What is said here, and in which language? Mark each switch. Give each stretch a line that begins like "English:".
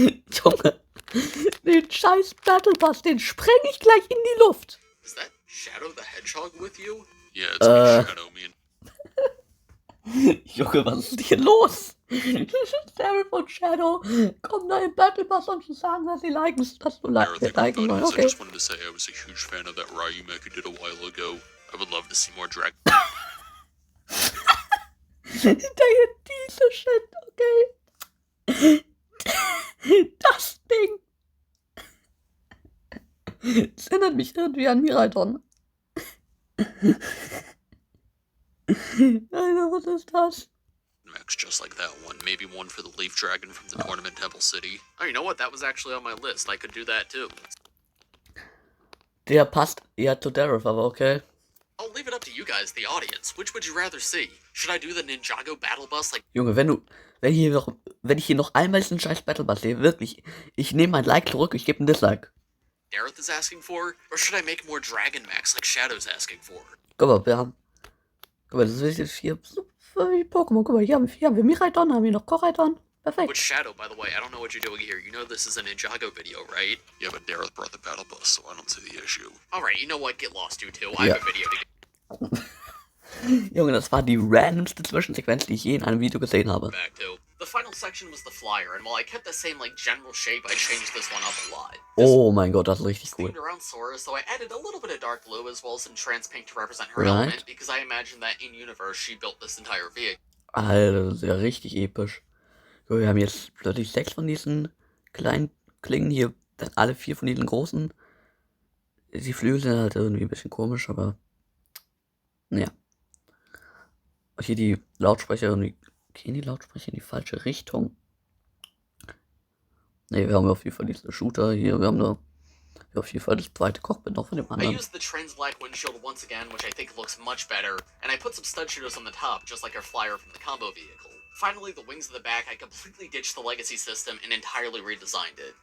German: Junge, den scheiß Battle Bus, den spreng ich gleich in die Luft.
English: Is that Shadow the Hedgehog with you? Yeah, it's me, Shadow, me and...
German: Junge, was ist hier los? Dareth und Shadow kommen da im Battle Bus, um zu sagen, dass sie liken wollen.
English: I Okay. just wanted to say I was a huge fan of that Ryu mech you did a while ago. I would love to see more drag...
German: Diese Shit, okay. Das Ding. Das erinnert mich irgendwie an Miraidon. Alter, was ist das?
English: Mechs just like that one. Maybe one for the Leaf Dragon from the Tournament Temple City. Oh, you know what? That was actually on my list. I could do that too.
German: Der passt eher zu Dareth, aber okay.
English: I'll leave it up to you guys, the audience. Which would you rather see? Should I do the Ninjago Battle Bus like
German: Junge, wenn ich hier noch einmal diesen scheiß Battle Bus sehe, wirklich, ich nehme mein Like zurück, ich gebe ein Dislike.
English: Dareth is asking for? Or should I make more Dragon Max like Shadow's asking for?
German: Guck mal, das ist jetzt hier so wie Pokémon. Guck mal, hier haben wir Miraidon, haben wir noch Koraidon. Perfekt.
English: Which Shadow, by the way, I don't know what you're doing here. You know this is a Ninjago video, right? Yeah, but Dareth brought the battle bus, so I don't see the issue. Alright, you know what? Get lost, you two. I have a video to
German: Junge, das war die randomste Zwischensequenz, die ich je in einem Video gesehen habe.
English: back to. The final section was the flyer, and while I kept the same like general shape, I changed this one up a lot.
German: Oh mein Gott, das ist richtig cool.
English: Themed around Sora, so I added a little bit of dark blue as well as some trans pink to represent her Right. element, because I imagine that in universe she built this entire vehicle.
German: Alter, das ist ja richtig episch. So, wir haben jetzt plötzlich 6 von diesen kleinen Klingen hier, dann alle 4 von diesen großen. Die Flügel sind halt irgendwie ein bisschen komisch, aber ja. Und hier die Lautsprecher irgendwie. Gehen die Lautsprecher in die falsche Richtung? Ne, wir haben auf jeden Fall diese Shooter hier. Wir haben auf jeden Fall das zweite Cockpit noch von dem
English: I
German: anderen.
English: used the trans black windshield once again, which I think looks much better, and I put some stud shooters on the top, just like our flyer from the combo vehicle. Finally, the wings of the back, I completely ditched the legacy system and entirely redesigned it.